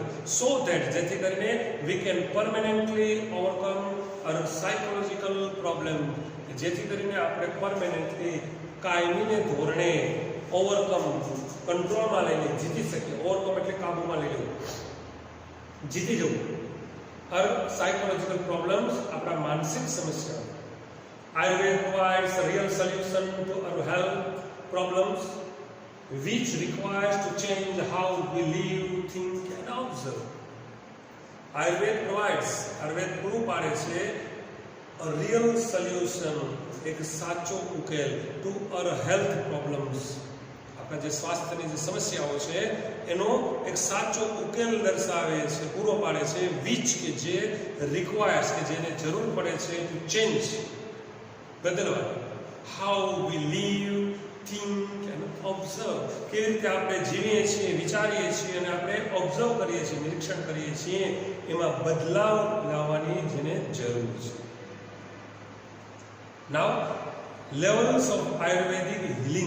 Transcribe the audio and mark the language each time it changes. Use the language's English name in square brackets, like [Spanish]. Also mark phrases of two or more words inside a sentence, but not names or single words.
[English] so that, [Gujarati] જેથી કરીને [English] we can permanently overcome our psychological problem, [Gujarati] જેથી કરીને આપણે પરમેનન્ટલી, કાયમીને ધોરણે ઓવરકમ, કંટ્રોલમાં લઈને જીતી શકીએ. ઓવરકમ એટલે કાબૂમાં લઈ લેવું, જીતી જવું. [English] our psychological problems, [Gujarati] આપણા માનસિક સમસ્યાઓ. [English] Ayurveda provides a real solution to our health problems, which requires to change how we live, think and observe. Ayurveda [Gujarati] પૂરું પાડે છે [English] a real solution, [Gujarati] એક સાચો ઉકેલ, [English] to our health problems, [Gujarati] આપણા જે સ્વાસ્થ્યની જે સમસ્યાઓ છે એનો એક સાચો ઉકેલ દર્શાવે છે, પૂરો પાડે છે. which, કે જે requires, કે જેને જરૂર પડે છે [English] to change, [Gujarati] બદલવા, [English] how we live, think and observe, [Gujarati] કેવી રીતે આપણે જીવીએ છીએ, વિચારીએ છીએ અને આપણે ઓબ્ઝર્વ કરીએ છીએ, નિરીક્ષણ કરીએ છીએ, એમાં બદલાવ લાવવાની જેને જરૂર છે. [English] Now, levels of Ayurvedic healing.